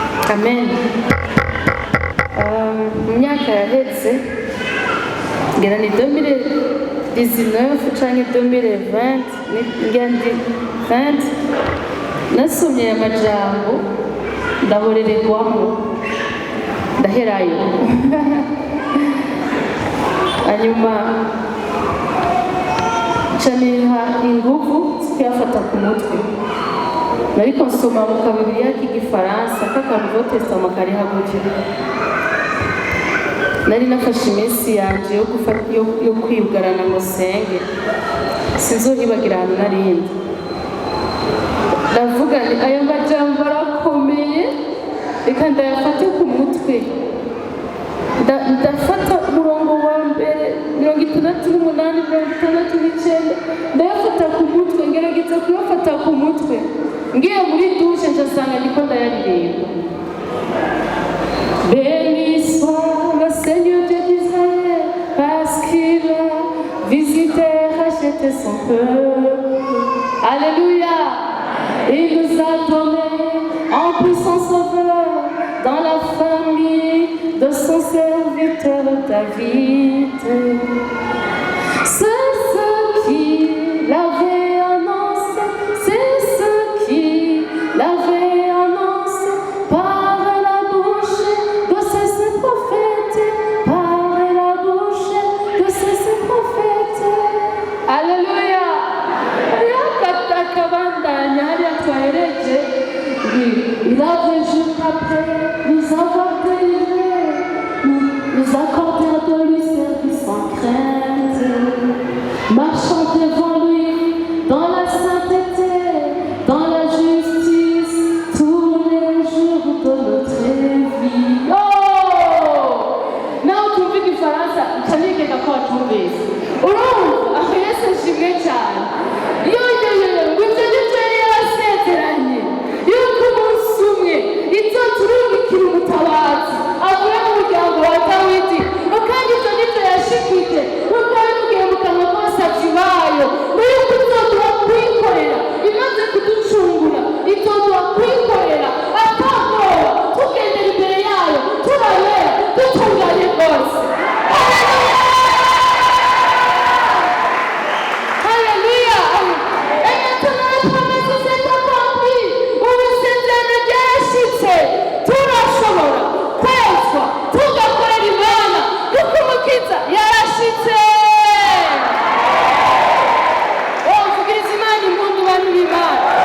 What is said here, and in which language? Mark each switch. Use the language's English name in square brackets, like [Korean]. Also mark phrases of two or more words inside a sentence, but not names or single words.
[Rundi] Amen. Um, mu myaka yaheze, ngira ni deux mille dix-neuf canke deux mille vingt, Ni, ngira ndi vingt. Nasomye aya majambo, ndaborererwamo. Ndaherayo. Hanyuma, nca niha inguvu zo kuyafata ku mutwe. Nariko nsoma mu kabibiri k'igifaransa, k'akantu Nouveau Testament kari hakurya. Nari nafashe iminsi yanje yo gufa-, yo, yo kwibugarana ngo senge. Sinzohibagira ahantu narindi. Ndavuga nti, "Aya majambo arakomeye, reka ndayafate ku mutwe." Nda-, ndafata umurongo wa mbere, mirongo itandatu n'umunani, mirongo itandatu n'icyenda, ndayafata ku mutwe, ngerageza kuyafata ku mutwe. Ngiye muri douche, nca nsanga ndiko ndayaririmba. [French] Béni soit le Seigneur Dieu d'Israël, parce qu'il a visité et racheté son peuple. Alléluia. Il nous a donné un puissant sauveur dans la famille de son serviteur David. C'est ce qu'il avait annoncé, c'est ce qu'il avait annoncé par la bouche de ses, ses prophètes, par la bouche de ses, ses prophètes. Alléluia. [Rundi] Yakataka bandanya, hariya twahereje. [French] Il avait juste après nous avoir délivrés, nous, nous accorder de lui service sans crainte, marchant devant lui dans la sainteté, dans la justice, tous les jours de notre vie. Oh! [Rundi] Nawe utumva igifaransa, uca nigega ko watumvise. Urumva? Aho Yesu ashimwe cyane. Yo, yo, yo, yo, ngo ibyo ni byo yari yarasezeranye. Yuko umunsi umwe izoturungikira umutabazi, avuye mu muryango wa Dawidi. Ngo kandi ibyo ni byo yashikije. Nk'uko yabivugiye mu kanwa k'abasabyi bayo. Ngo yuko izoduha kwikorera, imaze kuducungura, izoduha kwikorera, atabwoba, tugendera imbere yayo, turabera, dutunganye rwose. Haleluya! Haleluya! [French] Et maintenant, la promesse s'est accomplie. [Rundi] Ubu isezerano ryarashitse. Turashobora kwezwa, tugakorera Imana, kuko Umukiza yarashitse. Oh, vugiriza Imana impundu, bantu b'Imana.